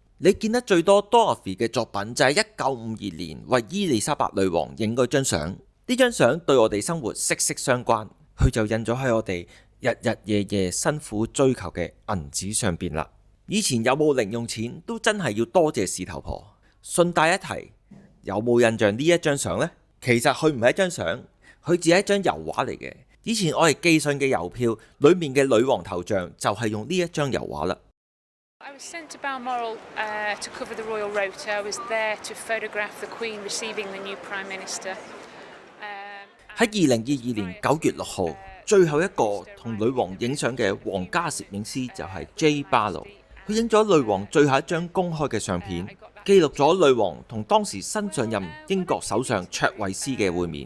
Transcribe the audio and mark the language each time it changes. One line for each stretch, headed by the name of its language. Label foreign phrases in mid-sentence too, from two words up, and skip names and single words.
Cantonese: 你見得最多 Dorothy 嘅作品就係1952年為伊麗莎白女王影嗰張相，呢張相對我哋生活息息相關，佢就印咗喺我哋日日夜夜辛苦追求嘅銀紙上邊啦。以前有冇零用錢都真係要多謝事頭婆。順帶一提，有冇印象呢一張相呢？其實佢唔係一張相，佢只係一張油畫嚟嘅。以前我哋寄信嘅郵票裏面嘅女王頭像就係用呢一張油畫啦。
English: I was sent to Balmoral to cover the royal rota. I was there to photograph the Queen receiving the new Prime Minister.
Cantonese: 喺2022年9月6號，最後一個同女王影相嘅皇家攝影師就係 J. Barlow， 佢影咗女王最後一張公開嘅相片，記錄咗女王同當時新上任英國首相卓慧思嘅會面。